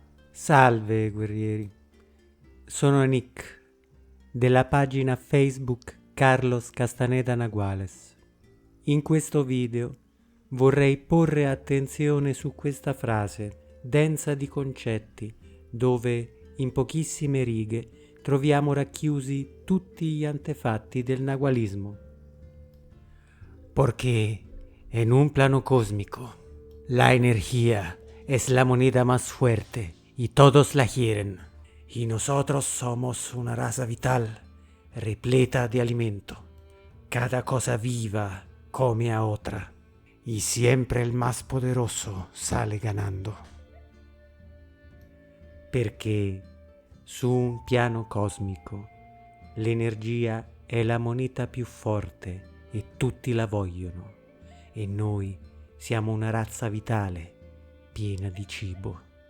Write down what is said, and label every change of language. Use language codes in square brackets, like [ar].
[it] Salve guerrieri, sono Nick della pagina Facebook Carlos Castaneda Naguales. In questo video vorrei porre attenzione su questa frase densa di concetti dove in pochissime righe troviamo racchiusi tutti gli antefatti del nagualismo. [es] Porque en un plano cósmico la energía es la moneda más fuerte y todos la quieren, y nosotros somos una raza vital, repleta de alimento. Cada cosa viva come a otra, y siempre el más poderoso sale ganando. [it] Perché su un piano cosmico l'energia è la moneta più forte e tutti la vogliono, e noi siamo una razza vitale, piena di cibo.